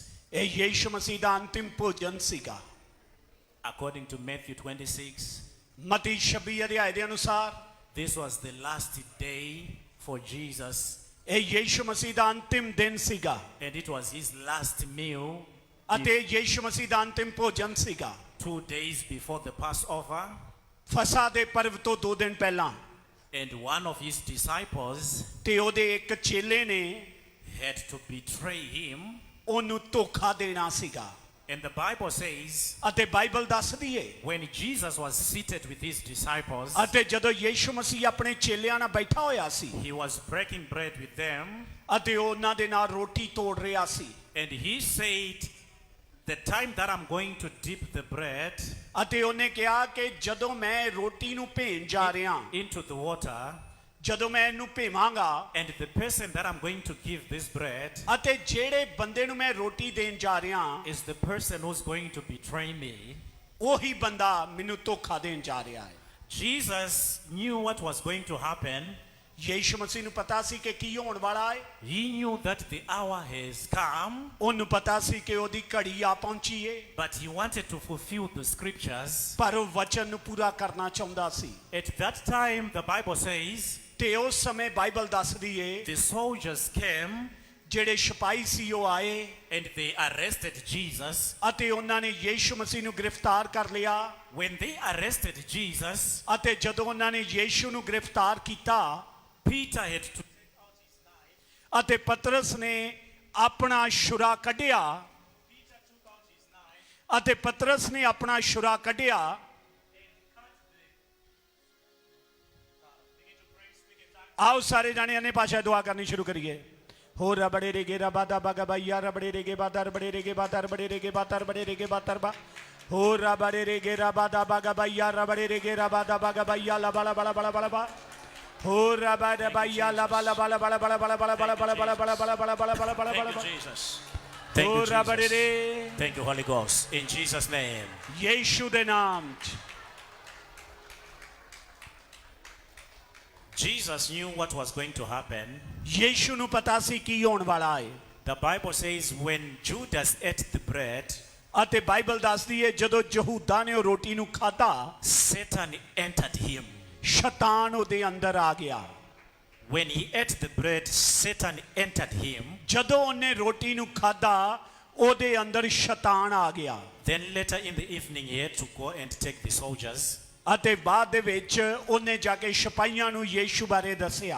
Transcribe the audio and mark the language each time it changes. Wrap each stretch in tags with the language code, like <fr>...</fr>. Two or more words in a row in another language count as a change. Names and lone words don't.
<pa>ਇਹ ਯੀਸ਼ੂ ਮਸੀਹ ਦਾ ਅੰਤਿਮ ਭੋਜਨ ਸੀਗਾ</pa> <en>According to Matthew 26,</en> <pa>ਮਤੀ 26 ਅਧਿਆਇ ਦੇ ਅਨੁਸਾਰ</pa> <en>this was the last day for Jesus,</en> <pa>ਇਹ ਯੀਸ਼ੂ ਮਸੀਹ ਦਾ ਅੰਤਿਮ ਦਿਨ ਸੀਗਾ</pa> <en>and it was his last meal</en> <pa>ਅਤੇ ਯੀਸ਼ੂ ਮਸੀਹ ਦਾ ਅੰਤਿਮ ਭੋਜਨ ਸੀਗਾ</pa> <en>2 days before the Passover.</en> <pa>ਫਸਾ ਦੇ ਪਰਵ ਤੋਂ 2 ਦਿਨ ਪਹਿਲਾਂ</pa> <en>And one of his disciples</en> <pa>ਤੇ ਉਹਦੇ ਇੱਕ ਚੇਲੇ ਨੇ</pa> <en>had to betray him.</en> <pa>ਉਹਨੂੰ ਧੋਖਾ ਦੇਣਾ ਸੀਗਾ</pa> <en>And the Bible says,</en> <pa>ਅਤੇ ਬਾਈਬਲ ਦੱਸਦੀ ਏ</pa> <en>when Jesus was seated with his disciples,</en> <pa>ਅਤੇ ਜਦੋਂ ਯੀਸ਼ੂ ਮਸੀਹ ਆਪਣੇ ਚੇਲਿਆਂ ਨਾਲ ਬੈਠਾ ਹੋਇਆ ਸੀ</pa> <en>he was breaking bread with them.</en> <pa>ਅਤੇ ਉਹਨਾਂ ਦੇ ਨਾਲ ਰੋਟੀ ਤੋੜ ਰਿਹਾ ਸੀ</pa> <en>And he said, the time that I'm going to dip the bread</en> <pa>ਅਤੇ ਉਹਨੇ ਕਿਹਾ ਕਿ ਜਦੋਂ ਮੈਂ ਰੋਟੀ ਨੂੰ ਭੇਣ ਜਾ ਰਿਹਾ</pa> <en>into the water,</en> <pa>ਜਦੋਂ ਮੈਂ ਇਹਨੂੰ ਭੇਵਾਂਗਾ</pa> <en>and the person that I'm going to give this bread</en> <pa>ਅਤੇ ਜਿਹੜੇ ਬੰਦੇ ਨੂੰ ਮੈਂ ਰੋਟੀ ਦੇਣ ਜਾ ਰਿਹਾ</pa> <en>is the person who's going to betray me.</en> <pa>ਉਹੀ ਬੰਦਾ ਮੈਨੂੰ ਧੋਖਾ ਦੇਣ ਜਾ ਰਿਹਾ ਹੈ</pa> <en>Jesus knew what was going to happen.</en> <pa>ਯੀਸ਼ੂ ਮਸੀਹ ਨੂੰ ਪਤਾ ਸੀ ਕਿ ਕੀ ਹੋਣ ਵਾਲਾ ਹੈ</pa> <en>He knew that the hour has come,</en> <pa>ਉਹਨੂੰ ਪਤਾ ਸੀ ਕਿ ਉਹਦੀ ਘੜੀ ਆ ਪਹੁੰਚੀ ਏ</pa> <en>but he wanted to fulfill the scriptures.</en> <pa>ਪਰ ਉਹ ਵਚਨ ਨੂੰ ਪੂਰਾ ਕਰਨਾ ਚਾਹੁੰਦਾ ਸੀ</pa> <en>At that time, the Bible says,</en> <pa>ਤੇ ਉਸ ਸਮੇਂ ਬਾਈਬਲ ਦੱਸਦੀ ਏ</pa> <en>the soldiers came</en> <pa>ਜਿਹੜੇ ਸਿਪਾਹੀ ਸੀ ਉਹ ਆਏ</pa> <en>and they arrested Jesus.</en> <pa>ਅਤੇ ਉਹਨਾਂ ਨੇ ਯੀਸ਼ੂ ਮਸੀਹ ਨੂੰ ਗ੍ਰਿਫਤਾਰ ਕਰ ਲਿਆ</pa> <en>When they arrested Jesus,</en> <pa>ਅਤੇ ਜਦੋਂ ਉਹਨਾਂ ਨੇ ਯੀਸ਼ੂ ਨੂੰ ਗ੍ਰਿਫਤਾਰ ਕੀਤਾ</pa> <en>Peter had to</en> <pa>ਅਤੇ ਪਤਰਸ ਨੇ ਆਪਣਾ ਛੁਰਾ ਕੱਢਿਆ ਅਤੇ ਪਤਰਸ ਨੇ ਆਪਣਾ ਛੁਰਾ ਕੱਢਿਆ ਆਓ ਸਾਰੇ ਜਾਣੇ ਅਨੇ ਭਾਸ਼ਾ ਦੁਆ ਕਰਨੀ ਸ਼ੁਰੂ ਕਰੀਏ ਹੋ ਰਬੜੇ ਰੇਗੇ ਰਬਾਦਾ ਬਗਾ ਬਾਇਆ ਰਬੜੇ ਰੇਗੇ ਬਾਦਾ ਰਬੜੇ ਰੇਗੇ ਬਾਦਾ ਰਬੜੇ ਰੇਗੇ ਬਾਦਾ ਰਬੜੇ ਰੇਗੇ ਬਾਦਾ ਰਬਾ ਹੋ ਰਬੜੇ ਰੇਗੇ ਰਬਾਦਾ ਬਗਾ ਬਾਇਆ ਰਬੜੇ ਰੇਗੇ ਰਬਾਦਾ ਬਗਾ ਬਾਇਆ ਲਾ ਬਲਾ ਬਲਾ ਬਲਾ ਬਲਾ ਬਾ ਹੋ ਰਬੜਾ ਬਾਇਆ ਲਾ ਬਲਾ ਬਲਾ ਬਲਾ ਬਲਾ ਬਲਾ ਬਲਾ ਬਲਾ ਬਲਾ ਬਲਾ ਬਲਾ ਬਲਾ ਬਲਾ ਬਲਾ ਬਲਾ ਬਲਾ</pa> <en>Thank you, Jesus. Thank you, Jesus. Thank you, Holy Ghost. In Jesus' name.</en> <pa>ਯੀਸ਼ੂ ਦੇ ਨਾਮ ਚ</pa> <en>Jesus knew what was going to happen.</en> <pa>ਯੀਸ਼ੂ ਨੂੰ ਪਤਾ ਸੀ ਕੀ ਹੋਣ ਵਾਲਾ ਹੈ</pa> <en>The Bible says when Judas ate the bread,</en> <pa>ਅਤੇ ਬਾਈਬਲ ਦੱਸਦੀ ਹੈ ਜਦੋਂ ਯਹੂਦਾ ਨੇ ਉਹ ਰੋਟੀ ਨੂੰ ਖਾਧਾ</pa> <en>Satan entered him.</en> <pa>ਸ਼ੈਤਾਨ ਉਹਦੇ ਅੰਦਰ ਆ ਗਿਆ</pa> <en>When he ate the bread, Satan entered him.</en> <pa>ਜਦੋਂ ਉਹਨੇ ਰੋਟੀ ਨੂੰ ਖਾਧਾ ਉਹਦੇ ਅੰਦਰ ਸ਼ੈਤਾਨ ਆ ਗਿਆ</pa> <en>Then later in the evening, he had to go and take the soldiers.</en> <pa>ਅਤੇ ਬਾਅਦ ਦੇ ਵਿੱਚ ਉਹਨੇ ਜਾ ਕੇ ਸਿਪਾਹੀਆਂ ਨੂੰ ਯੀਸ਼ੂ ਬਾਰੇ ਦੱਸਿਆ</pa>